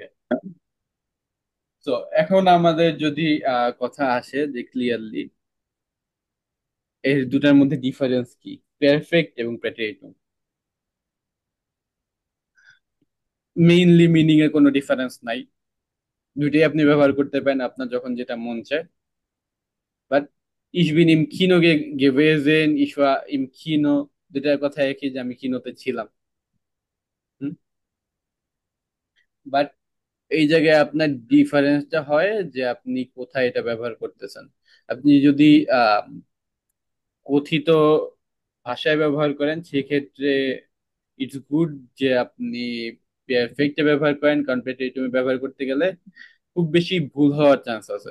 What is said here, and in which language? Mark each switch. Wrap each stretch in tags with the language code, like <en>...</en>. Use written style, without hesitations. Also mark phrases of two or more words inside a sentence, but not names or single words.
<bn>তো এখন আমাদের যদি কথা আসে যে ক্লিয়ারলি এই দুটার মধ্যে ডিফারেন্স কি, পারফেক্ট এবং প্রেটেরিটুম।</bn> <en>mainly meaning</en> <bn>এর কোনো ডিফারেন্স নাই, দুইটাই আপনি ব্যবহার করতে পারেন আপনার যখন যেটা মন চায়।</bn> <de>বাট ich bin im Kino gewesen, ich war im Kino,</de> <bn>দুটার কথা একই, যে আমি কিনোতে ছিলাম। বাট এই জায়গায় আপনার ডিফারেন্সটা হয় যে আপনি কোথায় এটা ব্যবহার করতেছেন। আপনি যদি আহ কথিত ভাষায় ব্যবহার করেন সেক্ষেত্রে</bn> <en>it's good</en> <bn>যে আপনি পারফেক্টে ব্যবহার করেন, কারণ প্রেটেরিটমে ব্যবহার করতে গেলে খুব বেশি ভুল হওয়ার চান্স আছে।</bn>